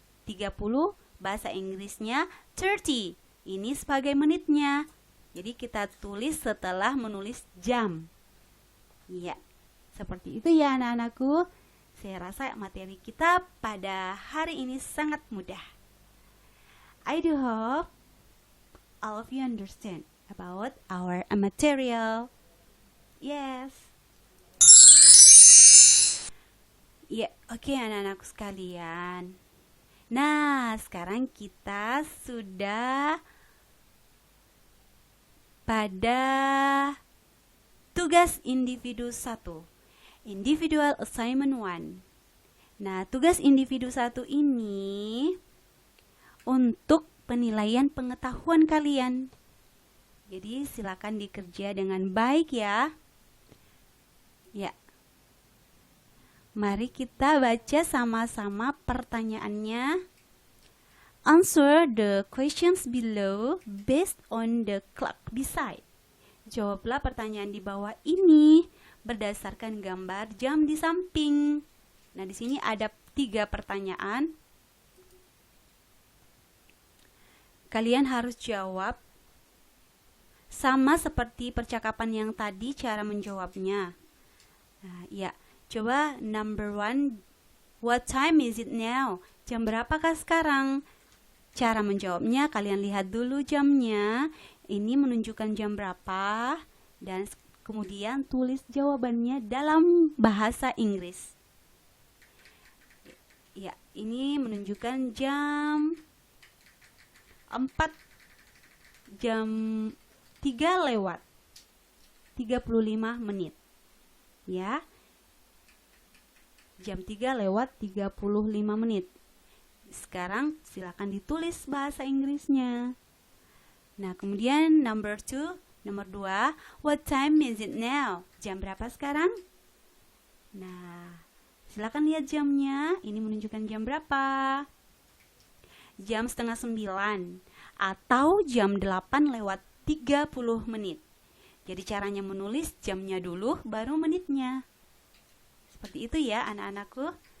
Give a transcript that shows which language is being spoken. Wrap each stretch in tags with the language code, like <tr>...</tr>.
<id>30 bahasa Inggrisnya 30. Ini sebagai menitnya. Jadi kita tulis setelah menulis jam. Ya, seperti itu ya anak-anakku. Saya rasa materi kita pada hari ini sangat mudah.</id> <en>I do hope all of you understand about our material. Yes.</en> <id>Ya, oke anak-anakku sekalian. Nah, sekarang kita sudah pada tugas individu 1.</id> <en>Individual assignment 1.</en> <id>Nah, tugas individu 1 ini untuk penilaian pengetahuan kalian. Jadi, silakan dikerja dengan baik ya. Ya. Mari kita baca sama-sama pertanyaannya.</id> <en>Answer the questions below based on the clock beside.</en> <id>Jawablah pertanyaan di bawah ini berdasarkan gambar jam di samping. Nah, di sini ada 3 pertanyaan. Kalian harus jawab sama seperti percakapan yang tadi cara menjawabnya. Nah, ya. Coba</id> <en>number 1, what time is it now?</en> <id>Jam berapakah sekarang? Cara menjawabnya, kalian lihat dulu jamnya. Ini menunjukkan jam berapa. Dan kemudian tulis jawabannya dalam bahasa Inggris. Ya, ini menunjukkan jam 4. Jam 3:35 menit. Ya. Jam 3:35 menit. Sekarang silakan ditulis bahasa Inggrisnya. Nah, kemudian nomor 2,</id> <en>what time is it now?</en> <id>Jam berapa sekarang? Nah, silakan lihat jamnya. Ini menunjukkan jam berapa? Jam 8:30 atau jam 8:30 menit. Jadi caranya menulis jamnya dulu baru menitnya. Seperti itu ya anak-anakku.</id>